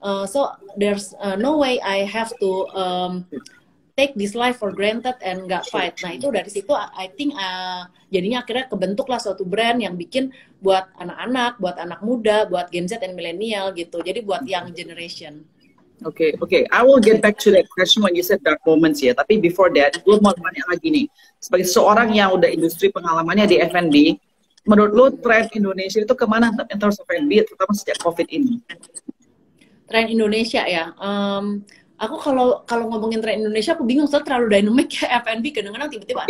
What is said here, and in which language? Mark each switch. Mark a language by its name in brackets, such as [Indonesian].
[English] So there's no way I have to take this life for granted and nggak fight. [Indonesian] Nah itu dari situ [English] I think [Indonesian] jadinya akhirnya kebentuklah suatu brand yang bikin buat anak-anak, buat anak muda, buat Gen Z dan milenial gitu. Jadi buat [English] young generation. Oke. I will get back to that question when you said dark moments ya. [Indonesian] Tapi [English] before that, [Indonesian] gue mau tanya lagi nih. Sebagai seorang yang udah industri pengalamannya di F&B, menurut lo tren Indonesia itu kemana [English] in terms of [Indonesian] F&B, terutama sejak COVID ini? Tren Indonesia ya. Aku kalau ngomongin tren Indonesia, aku bingung soalnya terlalu dynamic ya F&B, kadang-kadang tiba-tiba.